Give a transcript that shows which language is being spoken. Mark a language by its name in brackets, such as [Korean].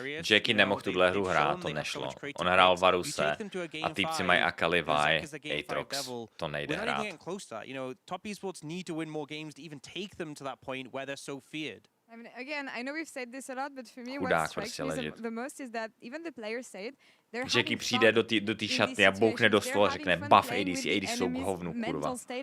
[Czech] Jackie nemohl tuhle hru hrát, to nešlo. On hrál Varuse a týpci mají Akali Vi, Aatrox. To nejde hrát. [English] Top esports need to win more games to even take them to that point where they're so feared. I mean, again, I know we've said this a lot, but for me, what strikes me the most is that even the players say it. [Czech] Jackie přijde do té šatny a bouchne do stolu a řekne buff ADC, ADC jsou k hovnu, kurva.